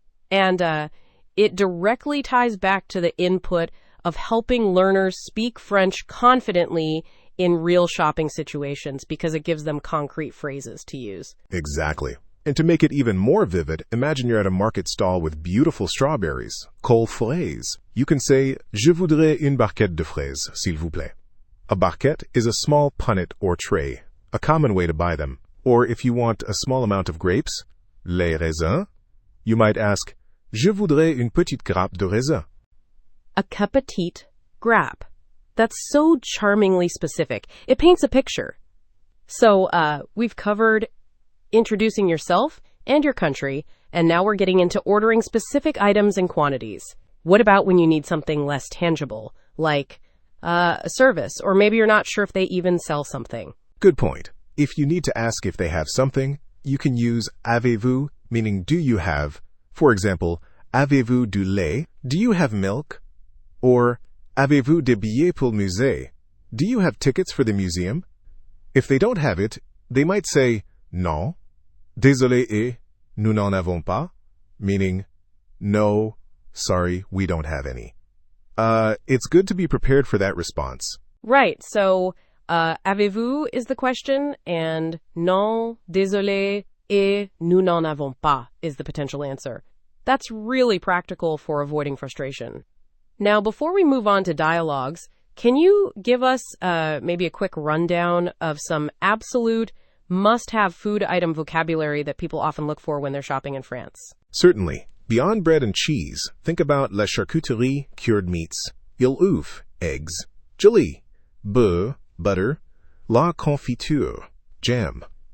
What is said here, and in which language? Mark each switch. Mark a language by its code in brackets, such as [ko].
[en] And it directly ties back to the input of helping learners speak French confidently in real shopping situations because it gives them concrete phrases to use. Exactly. And to make it even more vivid, imagine you're at a market stall with beautiful strawberries, called fraises. You can say, [fr] Je voudrais une barquette de fraises, s'il vous plaît. [en] A barquette is a small punnet or tray, a common way to buy them. Or if you want a small amount of grapes, [fr] les raisins, [en] you might ask, [fr] Je voudrais une petite grappe de raisin. [en] A [fr] petite grappe. [en] That's so charmingly specific. It paints a picture. So we've covered introducing yourself and your country, and now we're getting into ordering specific items and quantities. What about when you need something less tangible, like a service, or maybe you're not sure if they even sell something? Good point. If you need to ask if they have something, you can use avez-vous, meaning do you have. For example, [fr] avez-vous du lait? [en] Do you have milk? Or [fr] avez-vous des billets pour le musée? [en] Do you have tickets for the museum? If they don't have it, they might say, [fr] non, désolé et nous n'en avons pas, [en] meaning, no, sorry, we don't have any. It's good to be prepared for that response. Right, so avez-vous is the question, and [fr] non, désolé et nous n'en avons pas [en] is the potential answer. That's really practical for avoiding frustration. Now, before we move on to dialogues, can you give us maybe a quick rundown of some absolute must-have food item vocabulary that people often look for when they're shopping in France? Certainly. Beyond bread and cheese, think about la charcuterie, cured meats, il oeuf, eggs, gelée, beurre, butter, la confiture, jam.